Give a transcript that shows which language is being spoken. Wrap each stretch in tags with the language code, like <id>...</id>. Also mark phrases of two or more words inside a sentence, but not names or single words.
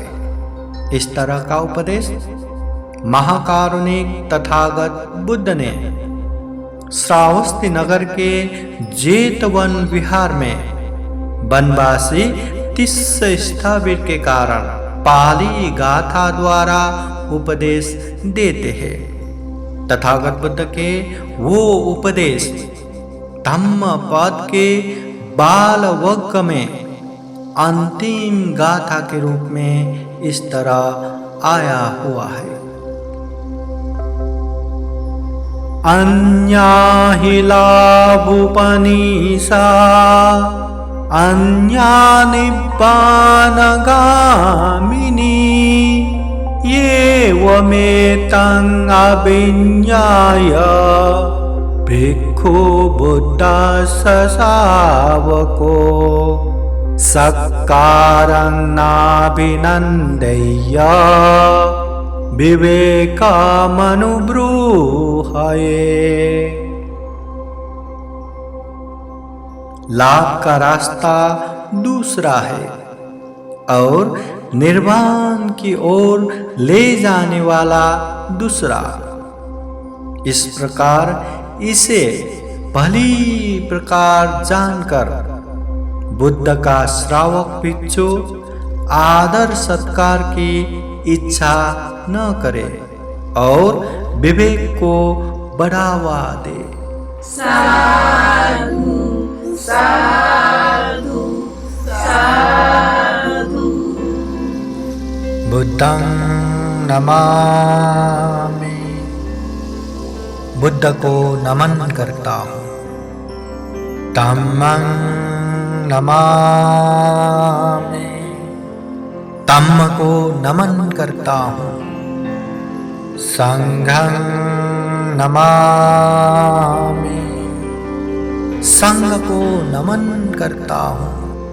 <hi>इस तरह का उपदेश महाकारुणिक तथागत बुद्ध ने श्रावस्ती नगर के जेतवन विहार में वनवासी तिस्य स्थविर के कारण पाली गाथा द्वारा उपदेश देते हैं। तथागत बुद्ध के वो उपदेश धम्मपद के बाल वक्क में अंतिम गाथा के रूप में इस तरह आया हुआ है।</hi> <pi>अन्या हि लाभुपनिषा अन्या निब्बानगामिनी एवमेतं अभिज्ञाय भिक्खु बुद्धस्य शावको सक्कारं नाभिनन्देय्य विवेकमनुब्रूहये।</pi> <hi>लाभ का रास्ता दूसरा है और निर्वाण की ओर ले जाने वाला दूसरा। इस प्रकार इसे भली प्रकार जानकर बुद्ध का श्रावक भिक्षु आदर सत्कार की इच्छा न करे और विवेक को बढ़ावा दे।</hi> <pi>साधु साधु साधु। बुद्धं नमामि।</pi> <hi>बुद्ध को नमन करता हूँ।</hi> <pi>धम्मं नमामि।</pi> <hi>धम्म को नमन करता हूँ।</hi> <pi>संघं नमामि।</pi> <hi>संघ को नमन करता हूँ।</hi>